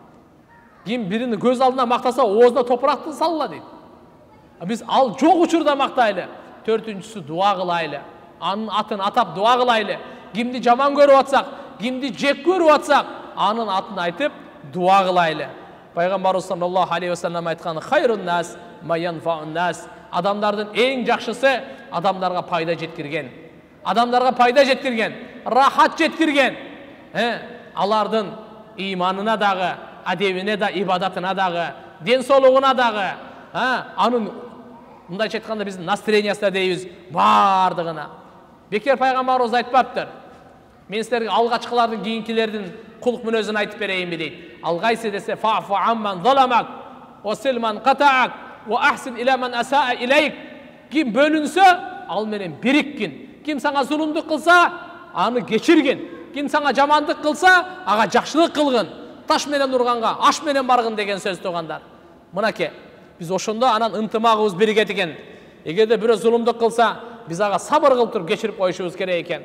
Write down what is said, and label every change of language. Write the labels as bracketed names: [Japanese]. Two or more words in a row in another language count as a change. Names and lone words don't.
[Kyrgyz] Ким бирини көз алдында мактаса, оозуна топуракты салла дейт. Биз ал жок учурда мактайлы. Төртүнчүсү дуа кылайлы. Анын атын атап дуа кылайлы. Кимди жаман көрүп атсак, кимди жек көрүп атсак, анын атын айтып дуа кылайлы. Пайгамбарыбыз [Arabic] صلى الله عليه وسلم [Kyrgyz] айткан: [Arabic] "خير الناس ما ينفع الناس." [Kyrgyz] Адамдардын эң жакшысы адамдарга пайда жеткирген. Адамдарга пайда жеткирген, рахат жеткирген. Алардын иманына дагы, адебине да, ибадатына дагы, ден соолугуна дагы, анын мындайча айтканда биздин настроениясына дейбиз, бардыгына. Бекер пайгамбарыбыз айтпаптыр. Мен силерге алгачкылардын кийинкилердин кулук мүнөзүн айтып берейинби дейт. Алгайсы десе [Arabic] فاعف عمن ظلمك وصل من قطعك وأحسن إلى من أساء إليك. [Kyrgyz] Ким бөлүнсө, ал менен бириккин. Ким сага зулумдук кылса, аны кечиргин. Ким сага жамандык кылса, ага жакшылык кылгын. Таш менен урганга аш менен баргын деген сөз тугандар. Мынакей, биз ошондо анан ынтымагыбыз бирге экен. Эгерде бирөө зулумдук кылса, биз ага сабыр кылып туруп кечирип коюшубуз керек экен.